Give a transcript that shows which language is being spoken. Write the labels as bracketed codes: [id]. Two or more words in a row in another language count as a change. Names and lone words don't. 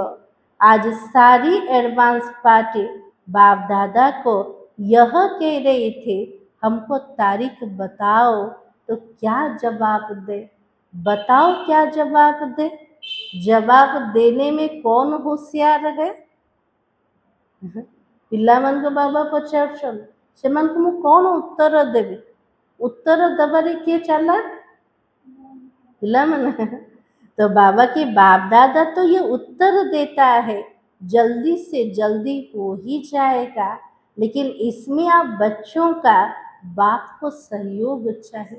[hi] आज सारी एडवांस पार्टी बाप दादा को यह कह रही थी, हमको तारीख बताओ, तो क्या जवाब दे? बताओ क्या जवाब दे? जवाब देने में कौन होशियार है? [or] ପିଲାମାନଙ୍କୁ ବାବା ପଚାରୁଛନ୍ତି, ସେମାନଙ୍କୁ ମୁଁ କ'ଣ ଉତ୍ତର ଦେବି? ଉତ୍ତର ଦବାରେ କିଏ ଚାଲାକ ପିଲା ମନ। [hi] तो बाबा के बाप दादा तो ये उत्तर देता है, जल्दी से जल्दी हो ही जाएगा, लेकिन इसमें आप बच्चों का बाप को सहयोग चाहिए।